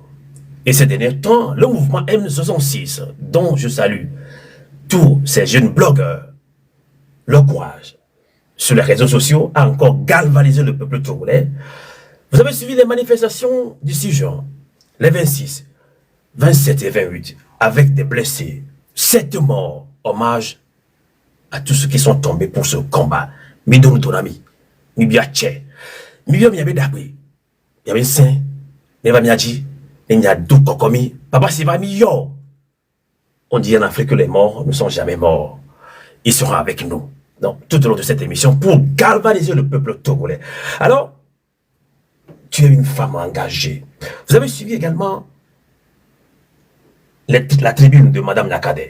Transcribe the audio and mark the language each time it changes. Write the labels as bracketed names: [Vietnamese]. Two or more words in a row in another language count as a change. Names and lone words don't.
[French] Et ces derniers temps, le mouvement M66, dont je salue tous ces jeunes blogueurs, leur courage sur les réseaux sociaux a encore galvanisé le peuple togolais. Vous avez suivi les manifestations du 6 juin, les 26, 27 et 28, avec des blessés, 7 morts, hommage à tous ceux qui sont tombés pour ce combat. Midou Tonami, Mibia Tché, Mibia Miabe Dabri, Miabe Saint, Neva Miadji, Nya Dou Kokomi, Papa Siva Miyo. On dit en Afrique que les morts ne sont jamais morts. Ils seront avec nous. Donc, tout au long de cette émission pour galvaniser le peuple togolais. Alors, tu es une femme engagée. Vous avez suivi également la tribune de Madame Nakade.